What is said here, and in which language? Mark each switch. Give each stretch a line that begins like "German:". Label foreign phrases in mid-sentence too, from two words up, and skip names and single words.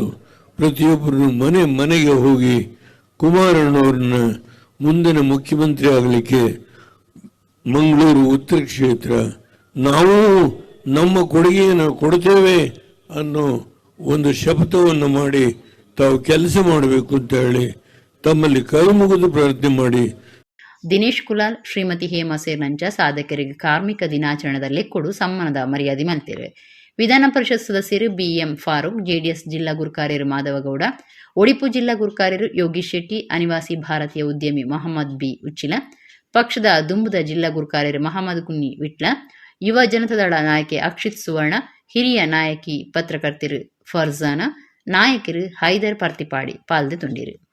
Kannada: ಪ್ರತಿಯೊಬ್ಬರು ಮನೆಗೆ ಹೋಗಿ ಕುಮಾರಣ್ಣವ್ರನ್ನ ಮುಂದಿನ ಮುಖ್ಯಮಂತ್ರಿ ಆಗಲಿಕ್ಕೆ ಮಂಗಳೂರು ಉತ್ತರ ಕ್ಷೇತ್ರ ನಾವು ನಮ್ಮ ಕೊಡುಗೆಯನ್ನು ಕೊಡ್ತೇವೆ ಅನ್ನೋ ಒಂದು ಶಪಥವನ್ನು ಮಾಡಿ ತಾವು ಕೆಲಸ ಮಾಡಬೇಕು ಅಂತ ಹೇಳಿ ತಮ್ಮಲ್ಲಿ ಕೈ ಮುಗಿದು ಪ್ರಾರ್ಥನೆ ಮಾಡಿ.
Tulu: ದಿನೇಶ್ ಕುಲಾಲ್, ಶ್ರೀಮತಿ ಹೇಮಾ ಸೇರ್ನಂಚ ಸಾಧಕರಿಗೆ ಕಾರ್ಮಿಕ ದಿನಾಚರಣೆಯಲ್ಲಿ ಕೊಡು ಸಮ್ಮಾನದ ಮರ್ಯಾದೆ ಮಲ್ತಿರು. ವಿಧಾನ ಪರಿಷತ್ ಸದಸ್ಯರು ಬಿ.ಎಂ. ಫಾರೂಕ್, ಜೆಡಿಎಸ್ ಜಿಲ್ಲಾ ಗುರುಕಾರ್ಯರು ಮಾಧವಗೌಡ, ಒಡಿಪು ಜಿಲ್ಲಾ ಗುರುಕಾರ್ಯರು ಯೋಗೀಶ್ ಶೆಟ್ಟಿ, ಅನಿವಾಸಿ ಭಾರತೀಯ ಉದ್ಯಮಿ ಮೊಹಮ್ಮದ್ ಬಿ. ಉಚ್ಚಿಲ, ಪಕ್ಷದ ದುಂಬುದ ಜಿಲ್ಲಾ ಗುರುಕಾರ್ಯರು ಮಹಮ್ಮದ್ ಕುನ್ನಿ ವಿಟ್ಲ, ಯುವ ಜನತಾದಳ ನಾಯಕಿ ಅಕ್ಷಿತ್ ಸುವರ್ಣ, ಹಿರಿಯ ನಾಯಕಿ ಪತ್ರಕರ್ತರು ಫರ್ಜಾನ, ನಾಯಕರು ಹೈದರ್ ಪರ್ತಿಪಾಡಿ ಪಾಲ್ದೆ ತುಂಡಿರು.